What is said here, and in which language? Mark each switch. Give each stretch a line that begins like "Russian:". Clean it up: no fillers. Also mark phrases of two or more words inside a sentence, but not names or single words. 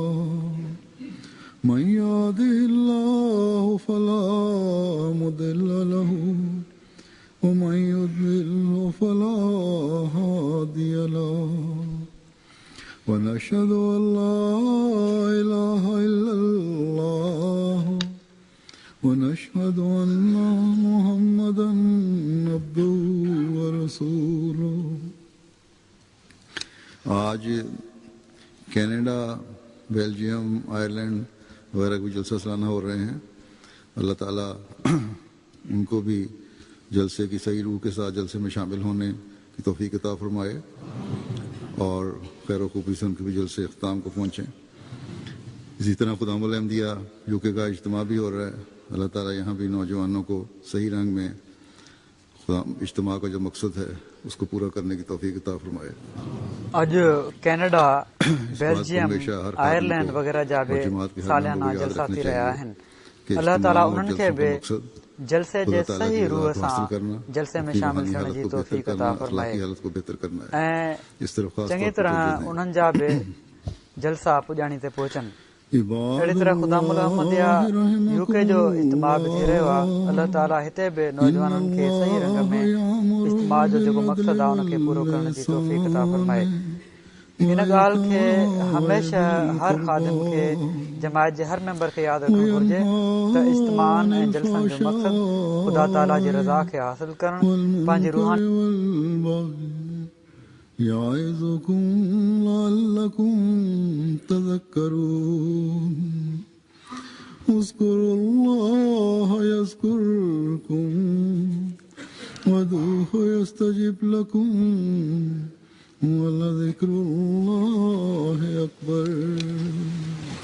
Arabic: من يهده الله فلا مضل له ومن يضلله فلا هادي له ونشهد أن لا إله إلا الله ونشهد أن محمدا عبده ورسوله.
Urdu: آج کینیڈا، بیلجیم، آئرلینڈ وغیرہ بھی جلسہ سالانہ ہو رہے ہیں. اللہ تعالیٰ ان کو بھی جلسے کی صحیح روح کے ساتھ جلسے میں شامل ہونے کی توفیق عطا فرمائے اور خیر خوبی سے ان کے بھی جلسے اختام کو پہنچیں. اسی طرح خدام الاحمدیہ یوکے کا اجتماع بھی ہو رہا ہے. اللہ تعالیٰ یہاں بھی نوجوانوں کو صحیح رنگ میں اجتماع کا جو مقصد ہے اس کو پورا کرنے کی توفیق عطا فرمائے.
Sindhi: अॼु कैनेडा, बेल्जियम, आयरलैंड वग़ैरह जा बि सालियाना जलसा थी रहिया आहिनि। अलाह ताला उन्हनि खे बि जलसे जे सही रूह सां जलसे में शामिल थियण जी तौफ़ीक़ अता फरमाए ऐं चङी तरह उन्हनि जा बि जलसा पुॼाणी ते पहुचनि। अहिड़ी तरह ख़ुदामुल अहमदिया यूके जो इज्तिमा बि थी रहियो आहे। अलाह ताला हिते बि नौजवाननि खे सही रंग में इज्तिमा जो जेको मक़सदु आहे उनखे पूरो करण जी तौफ़ीक़ अता फरमाए। हिन ॻाल्हि खे हमेशह हर ख़ादिम खे जमायत जे हर मेंबर खे यादि रखणु घुर्जे त इज्तिमान ऐं जलसनि जो मक़सदु ख़ुदा ताला जी रज़ा खे हासिल करणु पंहिंजी रूहानी
Arabic: يعظكم لعلكم تذكرون اذكروا الله يذكركم وادعوه يستجب لكم ولذكر الله أكبر